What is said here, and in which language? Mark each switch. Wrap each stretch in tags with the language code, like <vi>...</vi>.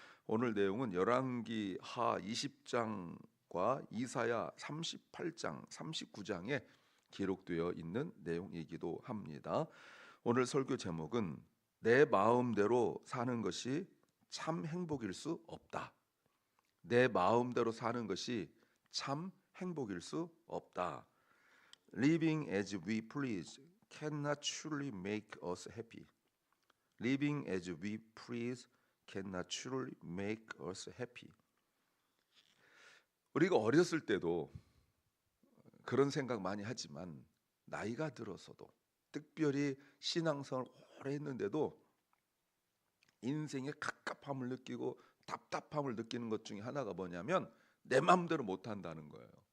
<ko>오늘 내용은 열왕기 하 20장과 이사야 38장, 39장에 기록되어 있는 내용이기도 합니다. 오늘 설교 제목은 내 마음대로 사는 것이 참 행복일 수 없다. 내 마음대로 사는 것이 참 행복일 수 없다.</ko> <en>Living as we please cannot truly make us happy. Living as we please cannot truly make us happy.</en> <ko>우리가 어렸을 때도 그런 생각 많이 하지만 나이가 들어서도, 특별히 신앙생활 오래 했는데도 인생의 갑갑함을 느끼고 답답함을 느끼는 것 중에 하나가 뭐냐면 내 마음대로 못한다는 거예요.</ko>